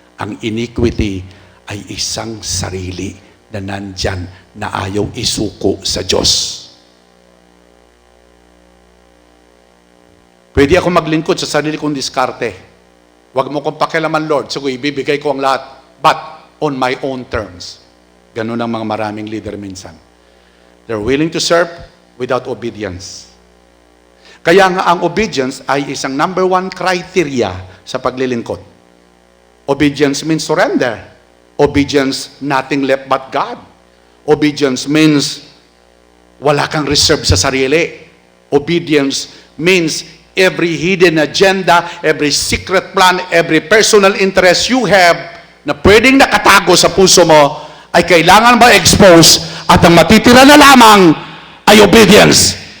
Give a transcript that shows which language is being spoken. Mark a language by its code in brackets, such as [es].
[tl] Ang iniquity ay isang sarili na nandyan na ayaw isuko sa Diyos. Pwede ako maglingkod sa sarili kong diskarte. Huwag mo kong pakialaman, Lord. Sige, ibibigay ko ang lahat. [en] But on my own terms. [tl] Ganun ang mga maraming leader minsan. [en] They're willing to serve without obedience. [tl] Kaya nga ang obedience ay isang number one criteria sa paglilingkod. [en] Obedience means surrender. Obedience, nothing left but God. Obedience means [tl] wala kang reserve sa sarili. [en] Obedience means every hidden agenda, every secret plan, every personal interest you have [tl] na pwedeng nakatago sa puso mo ay kailangan ma-expose at ang matitira na lamang ay obedience.